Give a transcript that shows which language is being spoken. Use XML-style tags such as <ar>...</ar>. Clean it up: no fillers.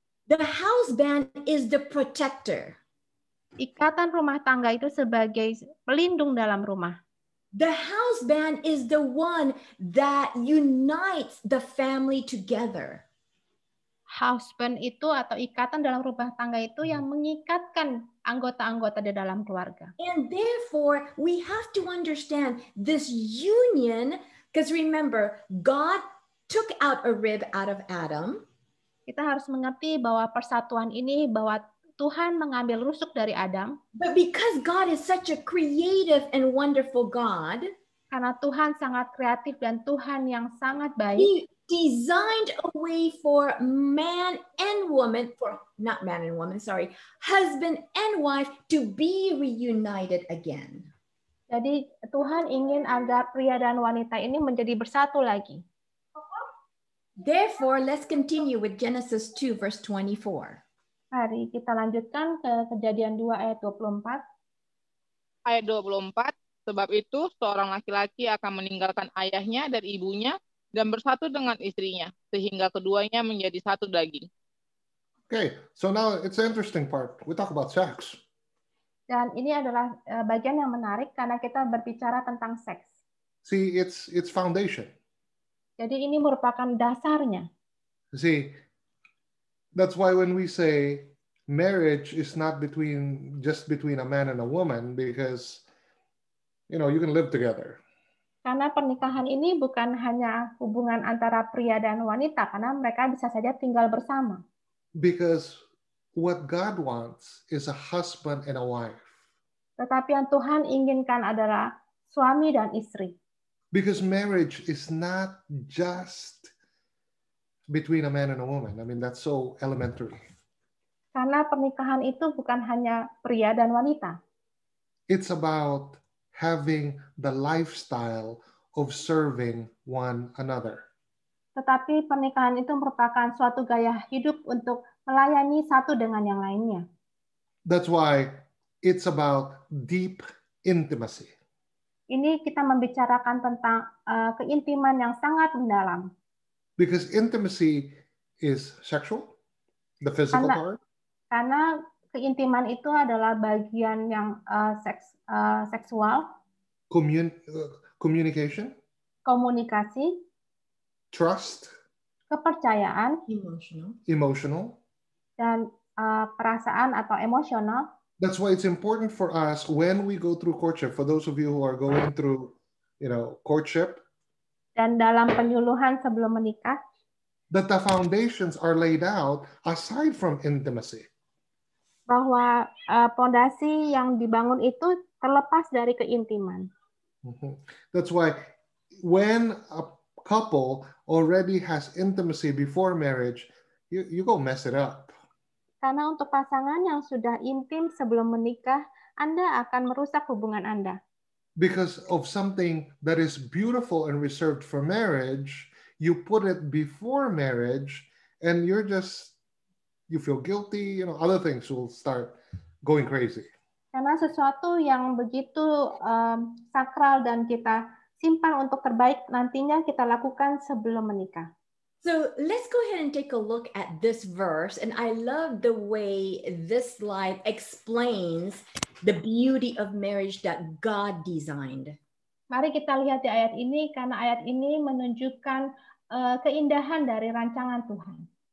<en>The house band is the protector.</en> <id>Ikatan rumah tangga itu sebagai pelindung dalam rumah.</id> <en>The house band is the one that unites the family together.</en> <id>Husband itu atau ikatan dalam rumah tangga itu yang mengikatkan anggota-anggota di dalam keluarga.</id> <en>And therefore, we have to understand this union, because remember, God took out a rib out of Adam.</en> <id>Kita harus mengerti bahwa persatuan ini, bahwa Tuhan mengambil rusuk dari Adam.</id> <en>But because God is such a creative and wonderful God,</en> <id>karena Tuhan sangat kreatif dan Tuhan yang sangat baik,</id> <en>designed a way for man and woman, for not man and woman, sorry, husband and wife to be reunited again.</en> <id>Jadi Tuhan ingin agar pria dan wanita ini menjadi bersatu lagi.</id> <en>Therefore, let's continue with Genesis 2, verse 24.</en> <id>Mari kita lanjutkan ke Kejadian 2 ayat 24. Ayat 24, sebab itu seorang laki-laki akan meninggalkan ayahnya dan ibunya dan bersatu dengan istrinya, sehingga keduanya menjadi satu daging.</id> <en>Okay, so now it's an interesting part. We talk about sex.</en> <id>Dan ini adalah bagian yang menarik karena kita berbicara tentang seks.</id> <en>See, it's foundation.</en> <id>Jadi ini merupakan dasarnya.</id> <en>See, that's why when we say marriage is not just between a man and a woman, because you can live together.</en> <id>Karena pernikahan ini bukan hanya hubungan antara pria dan wanita, karena mereka bisa saja tinggal bersama.</id> <en>Because what God wants is a husband and a wife.</en> <id>Tetapi yang Tuhan inginkan adalah suami dan istri.</id> <en>Because marriage is not just between a man and a woman. I mean, that's so elementary.</en> <id>Karena pernikahan itu bukan hanya pria dan wanita.</id> <en>It's about having the lifestyle of serving one another.</en> <id>Tetapi pernikahan itu merupakan suatu gaya hidup untuk melayani satu dengan yang lainnya.</id> <en>That's why it's about deep intimacy.</en> <id>Ini kita membicarakan tentang keintiman yang sangat mendalam.</id> <en>Because intimacy is sexual, the physical part.</en> <id>Karena keintiman itu adalah bagian yang seksual,</id> <en>communication,</en> <id>komunikasi,</id> <en>trust,</en> <id>kepercayaan,</id> <en>emotional,</en> <id>dan perasaan atau emosional.</id> <en>That's why it's important for us when we go through courtship, for those of you who are going through, courtship,</en> <id>dan dalam penyuluhan sebelum menikah,</id> <en>that the foundations are laid out aside from intimacy.</en> <id>Bahwa pondasi yang dibangun itu terlepas dari keintiman.</id> <en>That's why when a couple already has intimacy before marriage, you go mess it up.</en> <id>Karena untuk pasangan yang sudah intim sebelum menikah, Anda akan merusak hubungan Anda.</id> <en>Because of something that is beautiful and reserved for marriage, you put it before marriage, and you feel guilty, other things will start going crazy.</en> <id>Karena sesuatu yang begitu sakral dan kita simpan untuk terbaik nantinya kita lakukan sebelum menikah.</id> <en>So let's go ahead and take a look at this verse. And I love the way this slide explains the beauty of marriage that God designed.</en> <id>Mari kita lihat di ayat ini, karena ayat ini menunjukkan keindahan dari rancangan Tuhan.</id>